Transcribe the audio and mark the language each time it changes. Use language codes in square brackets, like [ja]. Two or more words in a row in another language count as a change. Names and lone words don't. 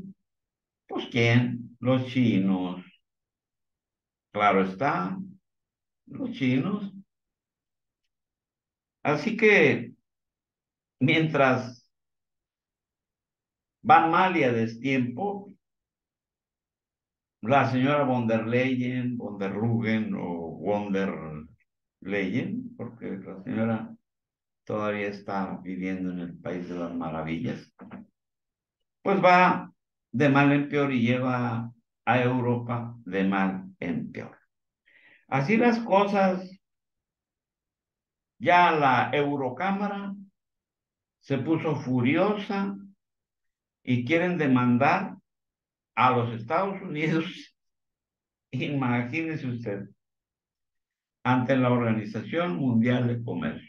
[es] Pues ¿quién? Los chinos. Claro está, los chinos. Así que mientras van mal y a destiempo, la señora von der Leyen o von der Leyen, porque la señora todavía está viviendo en el país de las maravillas, pues va de mal en peor y lleva a Europa de mal en peor. Así las cosas, ya la Eurocámara se puso furiosa y quieren demandar a los Estados Unidos, imagínese usted, ante la Organización Mundial de Comercio.